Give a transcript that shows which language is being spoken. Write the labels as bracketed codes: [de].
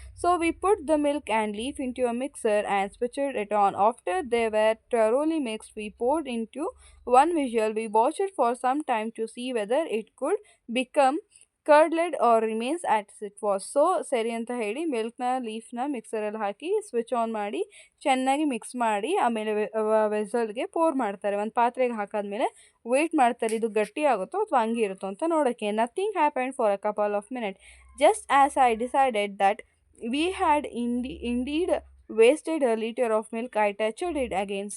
[en] So we put the milk and leaf in to a mixer and switched it on. After they were thoroughly mixed, we poured into one visual. We watched it for some time to see whether it could become curdled or remains as it was. [kn] So ಸರಿ ಅಂತ ಹೇಳಿ ಮಿಲ್ಕ್ನ ಲೀಫ್ನ ಮಿಕ್ಸರಲ್ಲಿ ಹಾಕಿ switch on ಮಾಡಿ ಚೆನ್ನಾಗಿ mix ಮಾಡಿ ಆಮೇಲೆ ವೆಸಲ್ಗೆ four ಮಾಡ್ತಾರೆ. ಒಂದು ಪಾತ್ರೆಗೆ ಹಾಕಾದ್ಮೇಲೆ ವೆಯ್ಟ್ ಮಾಡ್ತಾರೆ ಇದು ಗಟ್ಟಿ ಆಗುತ್ತೋ ಅಥವಾ ಹಂಗೆ ಇರುತ್ತೋ ಅಂತ ನೋಡೋಕ್ಕೆ. [en] Nothing happened for a couple of minute. Just as I decided that we had indeed wasted a litre of milk, I touched it again.